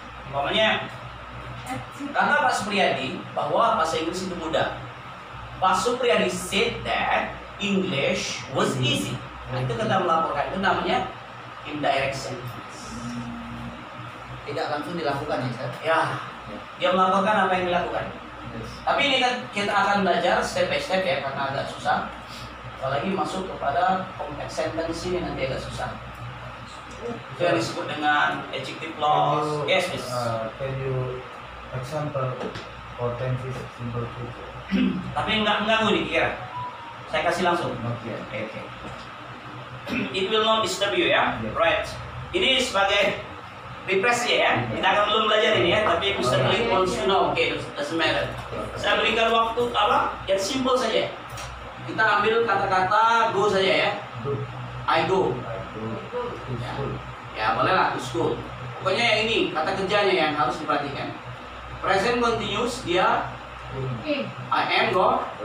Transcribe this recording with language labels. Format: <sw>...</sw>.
<id>Umpamanya, kata Pak Supriyadi bahwa bahasa Inggris itu mudah.</id> <en>Pak Supriyadi said that English was easy.</en> <id>Nah, itu kita melaporkan, itu namanya indirect sentence. Tidak langsung dilakukan ya, Sir? Ya, dia melaporkan apa yang dilakukan. Tapi ini kan kita akan belajar step by step ya, karena agak susah. Apalagi masuk kepada complex sentence ini nanti agak susah. Itu yang disebut dengan adjective clause.</id> <en>Yes, please. Can you example for tenses simple future?</en> <id>Tapi enggak mengganggu nih kira. Saya kasih langsung. Oke.</id> <en>Okay. It will not disturb you ya. Right.</en> <id>Ini sebagai refresh ya. Kita akan belum belajar ini ya, tapi</id> <en>Mr. Lee wants to know. Okay, doesn't matter.</en> <id>Saya berikan waktu yang simple saja. Kita ambil kata-kata go saja ya.</id> <en>I go. To school.</en> <id>Ya, bolehlah to school. Pokoknya yang ini kata kerjanya yang harus diperhatikan.</id> <en>Present continuous dia I am go.</en>